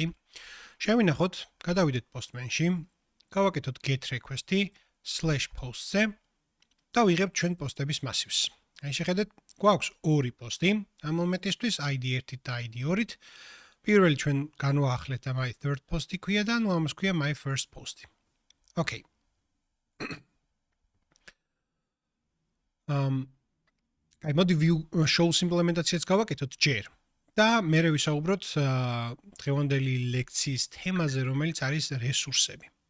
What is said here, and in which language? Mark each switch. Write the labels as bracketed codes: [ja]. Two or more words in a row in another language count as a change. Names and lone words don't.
[ka] შევინახოთ, გადავიდეთ postman-ში, გავაკეთოთ [en] get request- [ka] ი /posts-ზე და ვიღებთ ჩვენ პოსტების მასივს. აი შეხედეთ, გვაქვს ორი პოსტი, ამ მომენტისთვის ID 1 და ID 2-ით. პირველი ჩვენ განვაახლეთ და [en] my third post- [ka] ი ქვია და ნუ ამას ქვია [en] my first post- [ka] ი. [en] Okay. [ka] აი მოდი [en] view shows [ka] იმპლემენტაციაც გავაკეთოთ ჯერ და მერე ვისაუბროთ დღევანდელი ლექციის თემაზე, რომელიც არის რესურსები.